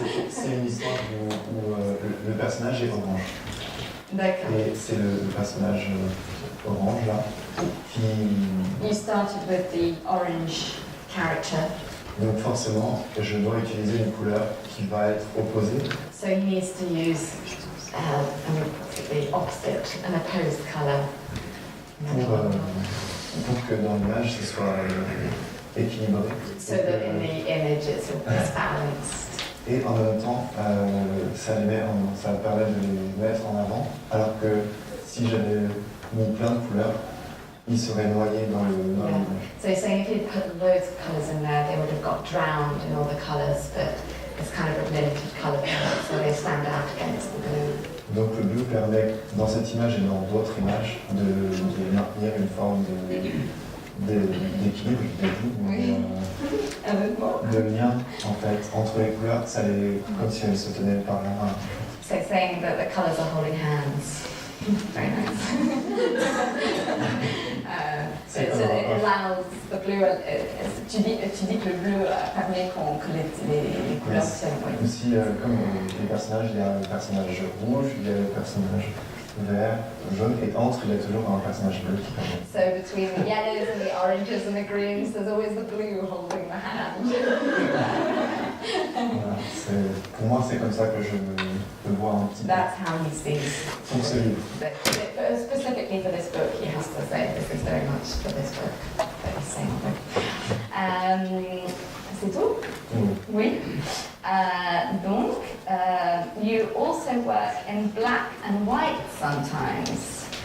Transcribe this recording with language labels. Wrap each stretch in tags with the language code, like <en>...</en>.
<fr>c'est une histoire où le personnage est orange. D'accord. Et c'est le personnage orange là qui.</fr> <en>You started with the orange character.</en> <fr>Donc forcément, je dois utiliser une couleur qui va être opposée.</fr> <en>So he needs to use the opposite, an opposed colour.</en> <fr>Pour que dans l'image ce soit équilibré.</fr> <en>So that in the image it's balanced.</en> <fr>Et en même temps, ça permet de les mettre en avant, alors que si j'avais mis plein de couleurs, ils seraient noyés dans l'image.</fr> <en>So you're saying if you put loads of colours in there, they would have got drowned in all the colours, but it's kind of a limited colour palette, so they stand out against the blue.</en> <fr>Donc le bleu permet, dans cette image et dans d'autres images, de maintenir une forme d'équilibre, de lien en fait entre les couleurs, comme si elles se tenaient par la main.</fr> <en>So saying that the colours are holding hands. Very nice. So it allows the blue.</en> <fr>Tu dis que le bleu permet que les couleurs se tiennent. Aussi, comme les personnages, il y a le personnage rouge, il y a le personnage vert, jaune, et entre, il y a toujours un personnage bleu qui permet.</fr> <en>So between the yellows and the oranges and the greens, there's always the blue holding the hand.</en> <fr>Voilà, pour moi, c'est comme ça que je le vois un petit peu.</fr> <en>That's how he sees.</en> <fr>Pour ce livre.</fr> <en>But specifically for this book, he has to say this is very much for this book that he's saying.</en> <fr>C'est tout? Oui.</fr> <en>Donc, you also work in black and white sometimes.</en>